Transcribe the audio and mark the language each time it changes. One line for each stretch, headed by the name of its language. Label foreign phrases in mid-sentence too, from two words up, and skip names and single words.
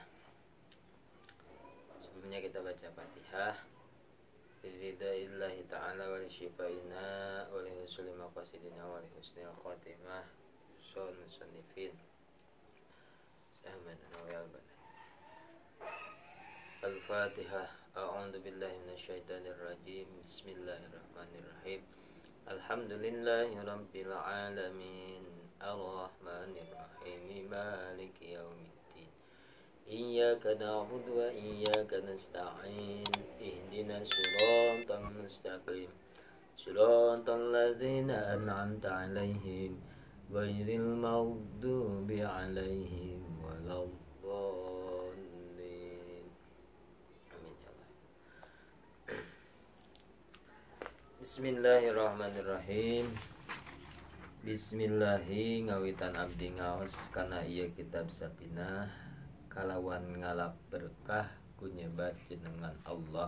Indonesian: Sebelumnya kita baca Fatihah.
Arabic: بإرادة الله تعالى ولشفائنا ولحصول مقاصدنا ولحسن الخاتمة. Sun musannifin Ahmad Nawiyal Bana. الفاتحة. أعوذ بالله من الشيطان الرجيم. بسم الله الرحمن الرحيم. الحمد لله رب العالمين. الرحمن الرحيم. مالك يوم الدين. إياك نعبد وإياك نستعين. اهدنا الصراط المستقيم. صراط الذين أنعمت عليهم غير المغضوب عليهم ولا الضالين. آمين يا الله. بسم الله الرحمن الرحيم.
Sundanese: Bismillahi ngawitan abdi ngaos kana ieu kitab Safinah kalawan ngalap berkah kunyebat jenengan Allah.